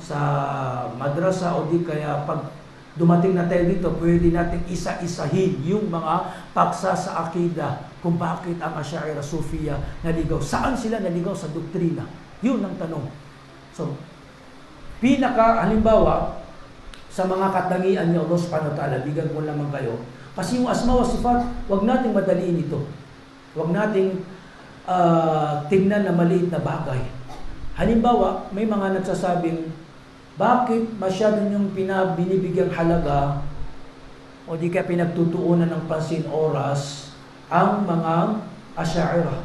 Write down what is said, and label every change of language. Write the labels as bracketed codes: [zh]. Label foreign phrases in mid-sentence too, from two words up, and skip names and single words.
[tl] Sa madrasa o di kaya pag dumating na tayo dito, pwede natin isa-isahin yung mga paksa sa akida kung bakit ang Ash'ari Sufiya naligaw. Saan sila naligaw sa doktrina? Yun ang tanong. So, halimbawa, sa mga katangian ni Allah [ar] سبحانه وتعالى, [tl] bigyan ko lamang kayo. Kasi yung [ar] أسماء وصفات, [tl] wag nating madaliin ito. Wag nating tingnan na maliit na bagay. Halimbawa, may mga nagsasabing, bakit masyado niyong binibigyang halaga o di kaya pinagtutuunan ng pansin oras ang mga Ash'ari?